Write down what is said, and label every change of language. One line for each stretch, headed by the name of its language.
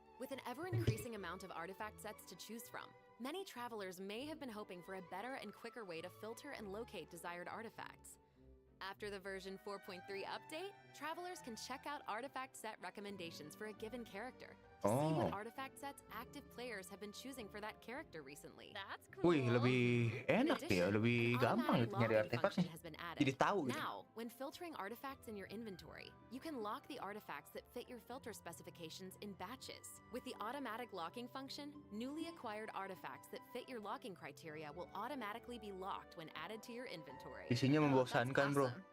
English: With an ever-increasing amount of artifact sets to choose from, many travelers may have been hoping for a better and quicker way to filter and locate desired artifacts. After the version 4.3 update, travelers can check out artifact set recommendations for a given character to see what artifact sets active players have been choosing for that character recently. That's cool.
Indonesian: Wih, lebih enak ya, lebih gampang gitu nyari artefaknya. Jadi tahu gitu.
English: Now, when filtering artifacts in your inventory, you can lock the artifacts that fit your filter specifications in batches. With the automatic locking function, newly acquired artifacts that fit your locking criteria will automatically be locked when added to your inventory.
Indonesian: Isinya membosankan, Bro.